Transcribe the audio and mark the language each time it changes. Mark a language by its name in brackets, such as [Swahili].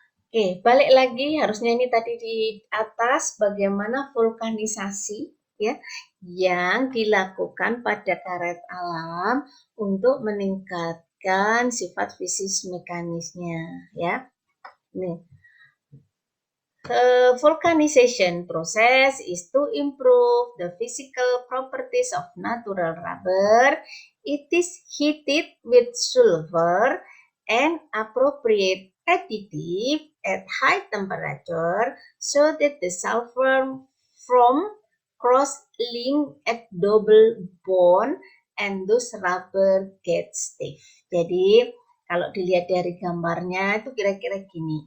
[Indonesian] Oke, balik lagi, harusnya ini tadi di atas bagaimana vulkanisasi, ya, yang dilakukan pada karet alam untuk meningkatkan sifat fisis mekanisnya, ya. Nih. [English] The vulcanization process is to improve the physical properties of natural rubber. It is heated with sulfur and appropriate additive at high temperature so that the sulfur from cross-link at double bond and those rubber get stiff. [Indonesian] Jadi kalau dilihat dari gambarnya itu kira-kira gini.